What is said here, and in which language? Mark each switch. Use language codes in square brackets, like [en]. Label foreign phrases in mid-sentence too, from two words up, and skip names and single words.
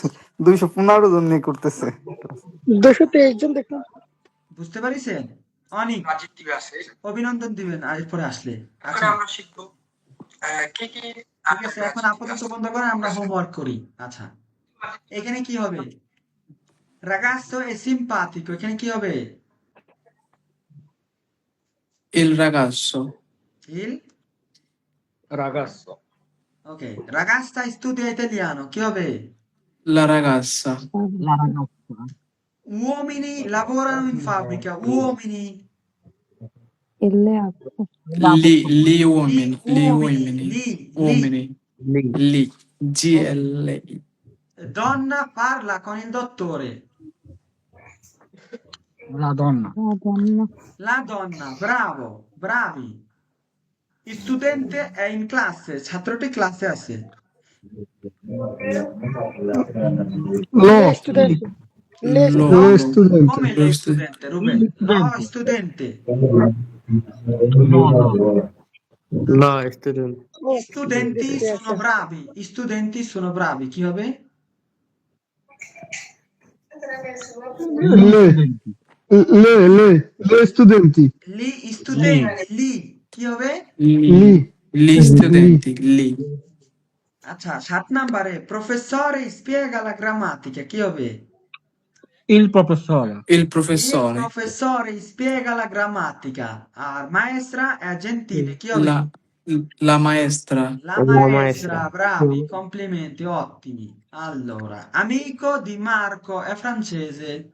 [bn] 215 জন নিয়ে করতেছে। 223 জন দেখলাম। বুঝতে পারিছেন? অনেক অভিনন্দন দিবেন আর এরপরে আসলে। আচ্ছা, ঠিক আছে, এখন আপাতত বন্ধ করেন, আমরা হোমওয়ার্ক করি। আচ্ছা, এখানে কি হবে? [it] ragazzo è simpatico, [bn] এখানে কি হবে? [it] Il ragazzo. Il রাগাসো। ok, ragazza studia italiano, কি হবে? La ragazza. Uomini lavorano in fabbrica, uomini, il leato, Gli uomini. Gli uomini. li, Uomini. Li. GL. donna parla con il dottore, La donna. la donna, la donna, bravo, bravi, il studente è in classe, [bn] ছাত্রটি ক্লাসে আছে, [it] লো স্টুডেন্ট Le Lo, Lo studente. studente. Come lo le stu- studente, Ruben? No, studente. lo studente Oh, Gli studenti yes, sono yes. bravi. Gli studenti sono bravi. Chi va bene? Le, le studenti. Gli studenti. Lì. Chi va bene? Li, Gli studenti, li. [bn] আচ্ছা 7 নম্বরে [it] professore spiega la grammatica. Chi va bene? Il professore. Il Il professore, professore spiega la grammatica. Maestra è gentile. Chi va bene? la maestra, La La maestra, maestra. bravi, complimenti, ottimi. Allora, amico di Marco è francese.